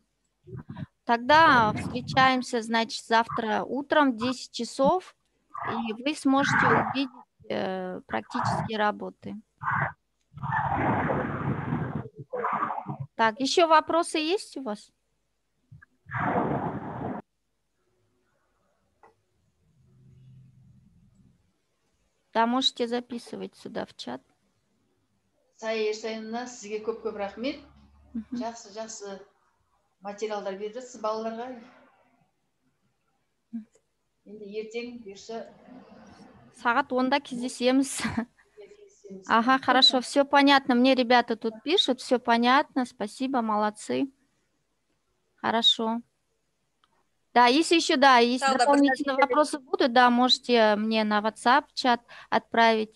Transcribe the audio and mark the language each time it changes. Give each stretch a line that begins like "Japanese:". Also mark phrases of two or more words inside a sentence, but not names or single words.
Russian: Тогда встречаемся, значит, завтра утром в 10 часов, и вы сможете увидеть практические работы. Так, еще вопросы есть у вас? Да, можете записывать сюда в чат.
Kazakh: Сайыр сайынына сізге көп-көп рахмет. Жақсы материалдар беріп жатсыз балаларға. Енді ертең бұйырса Сағат 10-да кездесеміз.
Russian: Ага, хорошо, все понятно. Мне ребята тут пишут, все понятно. Спасибо, молодцы. Хорошо. Да, если еще, да, если дополнительные вопросы будут, да, можете мне на WhatsApp чат отправить.